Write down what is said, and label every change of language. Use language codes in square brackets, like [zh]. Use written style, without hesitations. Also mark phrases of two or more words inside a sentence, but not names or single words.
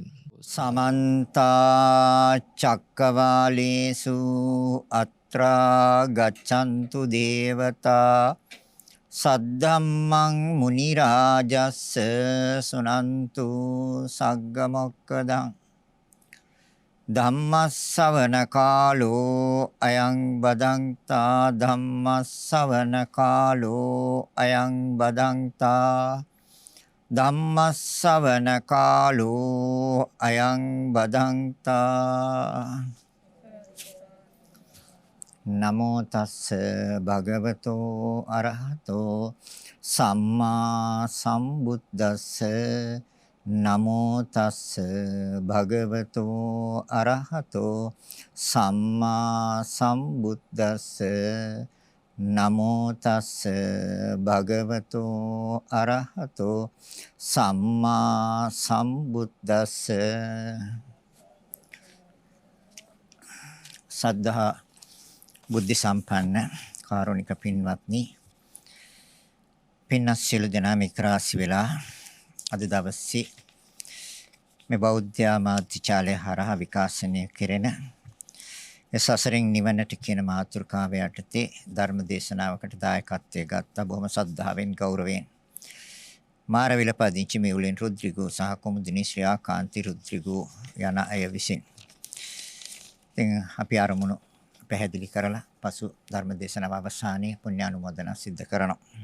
[pi] සමන්ත චක්කවාලේසු අත්‍රා ගච්ඡන්තු දේවතා සද්ධම්මං මුනි රාජස්ස සුනන්තු සග්ග මොක්කදං ධම්මස්සවන කාලෝ අයං බදන්තා ධම්මස්සවන කාලෝ අයං බදන්තා ධම්මස්සවන කාලෝ අයං බදන්තා නමෝ තස්ස භගවතෝ අරහතෝ සම්මා සම්බුද්දස්ස නමෝ තස්ස භගවතෝ අරහතෝ සම්මා සම්බුද්දස්ස නමෝ තස්ස භගවතෝ අරහතෝ සම්මා සම්බුද්දස්ස [si] සද්ධා බුද්ධ සම්පන්න කාරුණික පින්වත්නි පින්වත් සියලු දෙනා මිත්‍රාසි වෙලා අද දවසේ මේ බෞද්ධ මාධ්‍යාලය හරහා විකාශනය කෙරෙන සසරින් නිවනට කියන මාතෘකාව යටතේ ධර්ම දේශනාවකට දායකත්වයේ ගත්තා බොහොම ශ්‍රද්ධාවෙන් ගෞරවයෙන් මාරවිල පදිංචි මෙවුලෙන් රුද්‍රිගෝ සහ කුමුදිනී ශ්‍රියාකාන්ති රුද්‍රිගෝ යන අය විසින් ඉතින් අපි ආරමුණු පැහැදිලි කරලා පසු ධර්ම දේශනාව අවසානයේ පුණ්‍යානුමෝදනා සිද්ධ කරනවා.